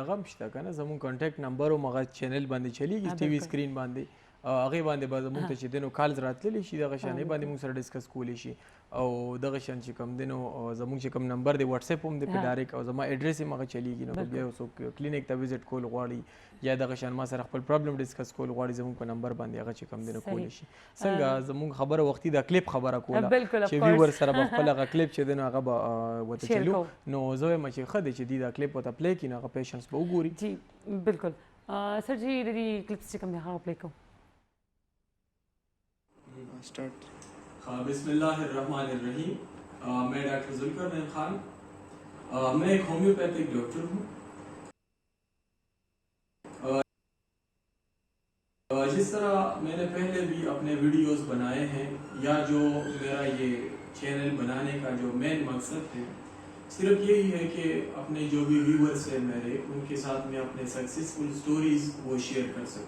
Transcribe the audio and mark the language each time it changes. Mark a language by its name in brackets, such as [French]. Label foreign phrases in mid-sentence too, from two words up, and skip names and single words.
[Pashto] زموږ دغه هم شته که نه، زموږ [English] contact number [Pashto] هم هغه چینل باندې چلیږي [English] TV screen [Pashto] باندې، هغې باندې به زموږ ته چې دی نو کالز راتللی شي دغه شانې باندې موږ سره ډسکس کولی شي او دغه شان چې کوم دی نو زموږ چې کوم نمبر دی واتساپ هم دی په ډایرکټ او زما ایډرس هم هغه چلیږي نو بیا یو څوک کلینیک ته وزټ کول غواړي یا دغه شان ما سره خپل پرابلم ډسکس کول غواړي زموږ په نمبر باندې هغه چې کوم دی نو کولی شي. څنګه زموږ خبره وختي د کلیپ خبره کوله چې ویور سره به خپل هغه کلیپ چې دی نو هغه به ورته چلو نو زه وایم چې ښه دی چې دوی دا کلیپ ورته پلی کړي نو هغه پیشنټس به وګوري. جی بالکل سر جی د دې کلیپس چې کوم دی هغه پلی کوو. [Arabic] بسم اللہ الرحمن الرحیم. [Urdu] میں ڈاکٹر ذوالقرنین خان، میں ایک ہومیوپیتھک ڈاکٹر ہوں. جس طرح میں نے پہلے بھی اپنے ویڈیوز بنائے ہیں یا جو میرا یہ چینل بنانے کا جو مین مقصد ہے صرف یہی ہے کہ اپنے جو بھی ویورز ہیں میرے ان کے ساتھ میں اپنے [English] successful stories [Urdu] وہ شیئر کر سکوں.